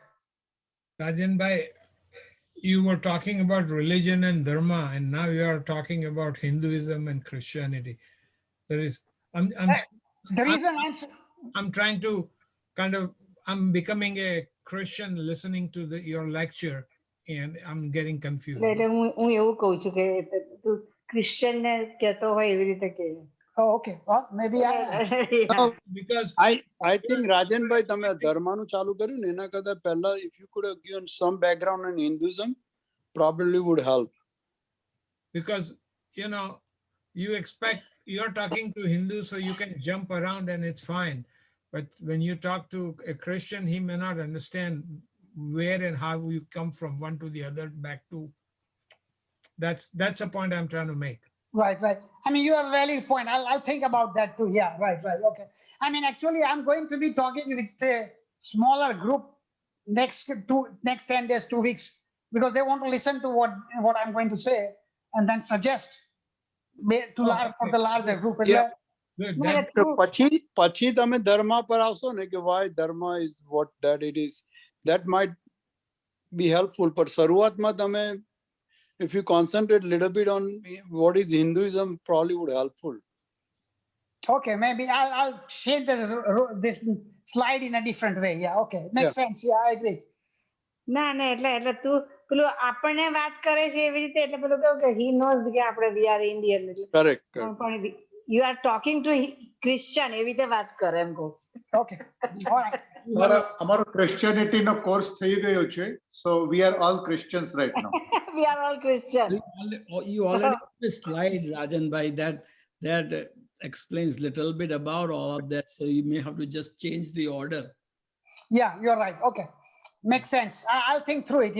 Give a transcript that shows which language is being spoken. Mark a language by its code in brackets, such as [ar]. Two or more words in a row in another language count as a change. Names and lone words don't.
[en] Rajan Bhai, you were talking about religion and dharma, and now you are talking about Hinduism and Christianity. There is, I'm, The I'm, reason I'm trying to kind of, I'm becoming a Christian listening to your lecture, and I'm getting confused. [gu] એટલે હું એવું કહું છું કે તું ક્રિશ્ચન ને કહેતો હોય એવી રીતે કે [en] Oh, okay. Well, maybe No, because I think Rajan bhai [gu] તમે ધર્મનું ચાલુ કર્યું ને એના કરતા પહેલા [en] if you could have given some background on Hinduism probably would help. Because you expect, you're talking to Hindus so you can jump around and it's fine, but when you talk to a Christian, he may not understand where and how you come from one to the other back to. That's the point I'm trying to make. Right. I mean, you have a valid point. I'll think about that too. Yeah, right. Okay. I mean, actually, I'm going to be talking with a smaller group next 10 days, 2 weeks, because they want to listen to what I'm going to say and then suggest for the larger group. Yeah. Good. [gu] પછી તમે ધર્મ પર આવશો ને કે [en] why dharma is what that it is, that might be helpful. But [gu] શરૂઆતમાં તમે [en] if you concentrate a little bit on what is Hinduism, probably would helpful. Okay, maybe I'll change this slide in a different way. Yeah, okay, makes sense. Yeah, I agree. [gu] ના એટલે તું પેલું આપણને વાત કરે છે એવી રીતે એટલે પેલું કેવું કે [en] he knows [gu] કે આપણે [en] we are Indian [gu] એટલે [en] Correct. you are talking to Christian [gu] એવી રીતે વાત કરે એમ કહું. [en] Okay, all right. [gu] અમારો ક્રિશ્ચિયાનિટી નો કોર્સ થઈ ગયો છે, [en] so we are all Christians right now. We are all Christian. You already have a slide, Rajan bhai, that explains little bit about all of that, so you may have to just change the order. Yeah, you're right. Okay, makes sense. I'll think through it.